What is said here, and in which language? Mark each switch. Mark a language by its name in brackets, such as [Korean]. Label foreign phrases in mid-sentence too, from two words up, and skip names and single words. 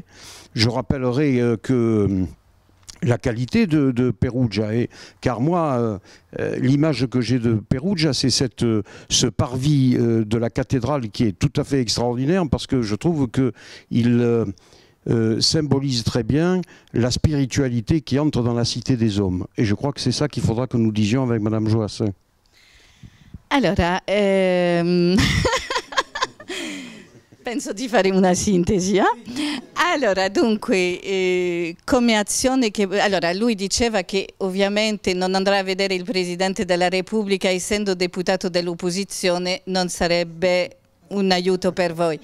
[French] Je rappellerai que la qualité de Perugia, car moi, l'image que j'ai de Perugia, c'est ce parvis de la cathédrale qui est tout à fait extraordinaire, parce que je trouve qu'il symbolise très bien la spiritualité qui entre dans la cité des hommes. Et je crois que c'est ça qu'il faudra que nous disions avec Madame Joassin. [Italian] Allora, penso di fare una sintesi. Allora, dunque, come azione allora, lui diceva che ovviamente non andrà a vedere il Presidente della Repubblica, essendo deputato dell'opposizione, non sarebbe un aiuto per voi.